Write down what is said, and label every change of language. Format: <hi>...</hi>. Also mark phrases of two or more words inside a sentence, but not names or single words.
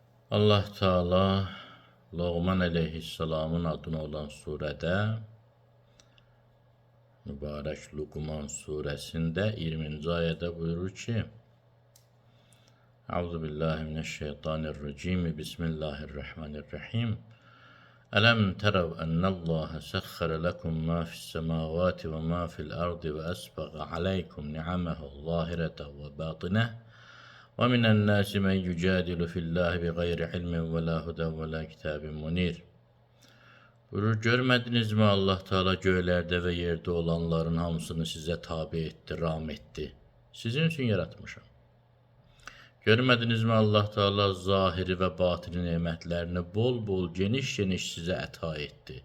<az>Allah Teala Loğman aleyhisselamın adına olan surede mübarək Luqman suresinde 20. ayədə buyurur ki:</az> <ar>أعوذ بالله من الشيطان الرجيم. بسم الله الرحمن الرحيم. ألم تروا أن الله سخر لكم ما في السماوات وما في الأرض وأسبغ عليكم نعمه ظاهرة وباطنة. ومن الناس من يجادل في الله بغير علم ولا هدى ولا كتاب منير.</ar> <az>Buyurur, görmədiniz mi Allah Teala göylərdə və yerdə olanların hamısını sizə tabi etdi, ram etdi. Sizin üçün yaratmışam. Görmədiniz mi Allah Teala zahiri və batini nemətlərini bol-bol, geniş-geniş sizə əta etdi.</az>